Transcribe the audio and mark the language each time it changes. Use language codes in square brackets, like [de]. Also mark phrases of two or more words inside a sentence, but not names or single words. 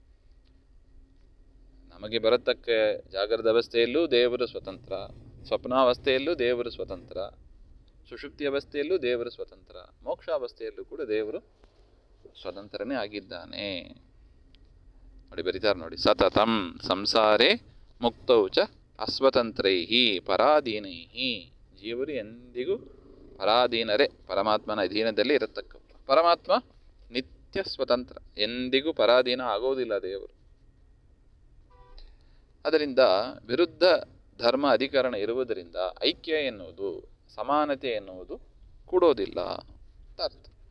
[kn] ನಮಗೆ ಬರತಕ್ಕ ಜಾಗೃತ ಅವಸ್ಥೆಯಲ್ಲೂ ದೇವರು ಸ್ವತಂತ್ರ, ಸ್ವಪ್ನಾವಸ್ಥೆಯಲ್ಲೂ ದೇವರು ಸ್ವತಂತ್ರ, ಸುಷುಪ್ತಿ ಅವಸ್ಥೆಯಲ್ಲೂ ದೇವರು ಸ್ವತಂತ್ರ, ಮೋಕ್ಷಾವಸ್ಥೆಯಲ್ಲೂ ಕೂಡ ದೇವರು ಸ್ವತಂತ್ರನೇ ಆಗಿದ್ದಾನೆ. ನೋಡಿ ಬರೀತಾರೆ ನೋಡಿ, [sa] ಸತತಂ ಸಂಸಾರೇ ಮುಕ್ತೌ ಚ ಅಸ್ವತಂತ್ರೈಹಿ ಪರಾಧೀನೈಹಿ. [kn] ಜೀವರು ಎಂದಿಗೂ ಪರಾಧೀನರೇ, ಪರಮಾತ್ಮನ ಅಧೀನದಲ್ಲಿ ಇರತಕ್ಕ. ಪರಮಾತ್ಮ ನಿತ್ಯ ಸ್ವತಂತ್ರ, ಎಂದಿಗೂ ಪರಾಧೀನ ಆಗೋದಿಲ್ಲ ದೇವರು. ಅದರಿಂದ ವಿರುದ್ಧ ಧರ್ಮ ಅಧಿಕರಣ ಇರುವುದರಿಂದ ಐಕ್ಯ ಎನ್ನುವುದು, ಸಮಾನತೆ ಎನ್ನುವುದು ಕೂಡೋದಿಲ್ಲ ಅಂತ ಅರ್ಥ.